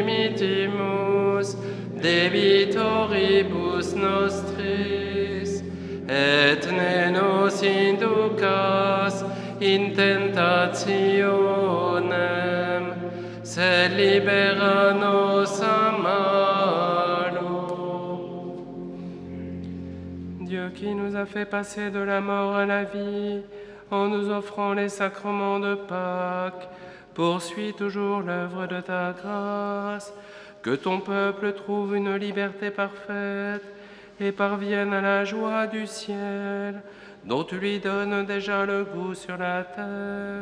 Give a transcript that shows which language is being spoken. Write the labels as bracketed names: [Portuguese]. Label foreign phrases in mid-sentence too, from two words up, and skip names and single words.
[Latin] dimitimus debitoribus nostris, et ne nos inducas in tentationem, sed libera nos a malo. [French] Dieu qui nous a fait passer de la mort à la vie, en nous offrant les sacrements de Pâques, poursuis toujours l'œuvre de ta grâce, que ton peuple trouve une liberté parfaite et parvienne à la joie du ciel, dont tu lui donnes déjà le goût sur la terre.